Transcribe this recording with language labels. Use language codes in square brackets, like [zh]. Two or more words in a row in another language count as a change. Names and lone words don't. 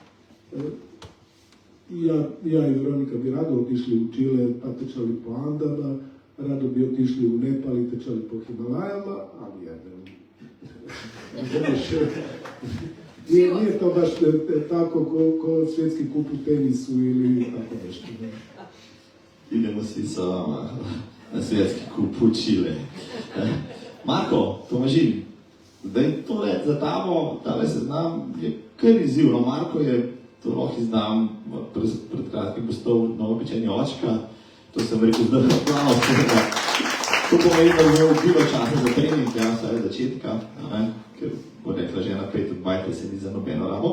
[hr] ja i Veronika bi rado otišli u Čile pa trčali po Andama, rado bi otišli u Nepal i trčali po Himalajama, ali nije to baš tako ko svjetski kup u tenisu ili tako nešto. Idemo svi sa vama na svjetski kup u Čile. [sl] Marko, Tomažin, zdaj tole za tabo, tale seznam je kar izzivno. Marko je, to lahko znam, pred kratkim postal neobičajni očka, to sem rekel zdaj aplauz. To pomeni, da bo imel bilo časa za trening, ja, vsaj od začetka, ker bo rekla žena 5 od 20 se ni za nobeno rabo.